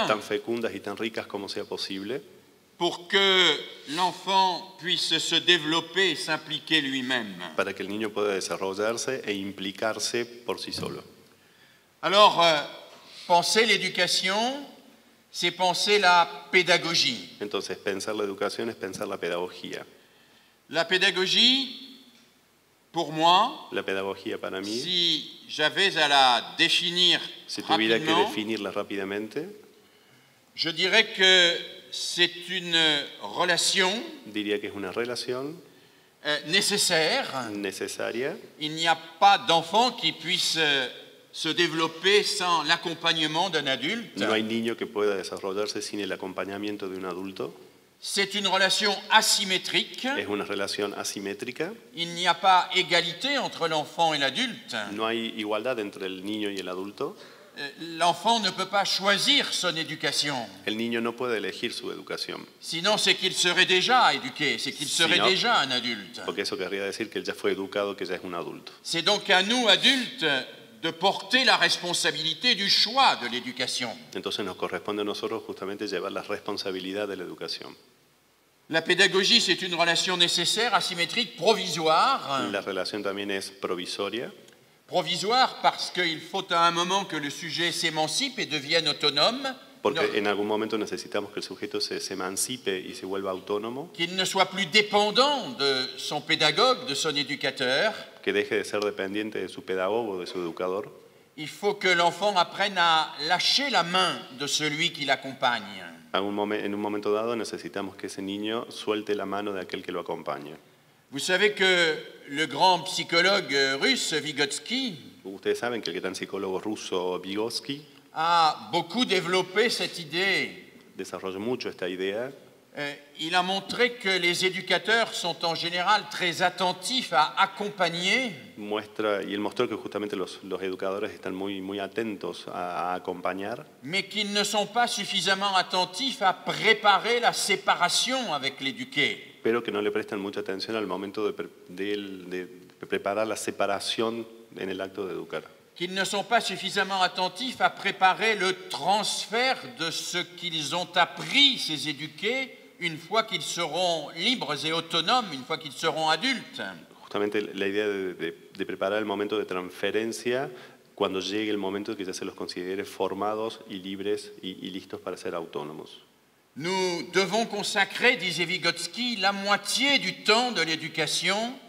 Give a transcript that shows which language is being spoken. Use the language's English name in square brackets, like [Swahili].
[Spanish] tan fecundas y tan ricas como sea posible, [French] pour que l'enfant puisse se développer et s'impliquer lui-même. [Spanish] para que el niño pueda desarrollarse e implicarse por sí solo. [French] Alors, penser l'éducation, c'est penser la pédagogie. [Spanish] Entonces pensar la educación es pensar la pedagogía. [French] La pédagogie, pour moi, [Spanish] La pedagogía para mí, [French] si j'avais à la définir [Spanish] si tuviera que [French] rapidement, [Spanish] definirla rápidamente, [French] je dirais que c'est une relation [Spanish] diría que es una relación [French] nécessaire. [Spanish] necesaria. [French] Il n'y a pas d'enfant qui puisse se développer sans l'accompagnement d'un adulte. [Spanish] No hay niño que pueda desarrollarse sin el acompañamiento de un adulto. [French] C'est une relation asymétrique. [Spanish] Es una relación asimétrica. [French] Il n'y a pas égalité entre l'enfant et l'adulte. [Spanish] No hay igualdad entre el niño y el adulto. [French] L'enfant ne peut pas choisir son éducation. [Spanish] El niño no puede elegir su educación, [French] Sinon, c'est qu'il serait déjà éduqué, c'est qu'il serait Sinon- déjà un adulte. [Spanish] porque eso querría decir que él ya fue educado, que ya es un adulto. [French] C'est donc à nous, adultes, de porter la responsabilité du choix de l'éducation. [Spanish] Entonces nos corresponde a nosotros justamente llevar la responsabilidad de la educación. [French] La pédagogie, c'est une relation nécessaire, asymétrique, provisoire. [Spanish] La relación también es provisoria, [French] Provisoire parce qu'il faut à un moment que le sujet s'émancipe et devienne autonome, [Spanish] porque non, en algún momento necesitamos que el sujeto se emancipe y se vuelva autónomo, [French] qu'il ne soit plus dépendant de son pédagogue, de son éducateur. [Spanish] que deje de ser dependiente de su pedagogo, de su educador. [French] Il faut que l'enfant apprenne à lâcher la main de celui qui l'accompagne. [Spanish] En un momento dado necesitamos que ese niño suelte la mano de aquel que lo acompaña. [French] Vous savez que le grand psychologue russe Vygotsky [Spanish] Ustedes saben que el gran psicólogo ruso Vygotsky [French] a beaucoup développé cette idée. [Spanish] desarrolló mucho esta idea. [French] Il a montré que les éducateurs sont en général très attentifs à accompagner, [Spanish] Y él mostró que justamente los educadores están muy atentos a acompañar, [French] mais qu'ils ne sont pas suffisamment attentifs à préparer la séparation avec l'éduqué. [Spanish] pero que no le prestan mucha atención al momento de preparar la separación en el acto de educar. [French] Qu'ils ne sont pas suffisamment attentifs à préparer le transfert de ce qu'ils ont appris, ces éduqués, une fois qu'ils seront libres et autonomes, une fois qu'ils seront adultes. [Spanish] Justamente la idea de preparar el momento de transferencia cuando llegue el momento de que ya se los considere formados y libres y listos para ser autónomos. [French] Nous devons consacrer, disait Vygotsky, la moitié du temps de l'éducation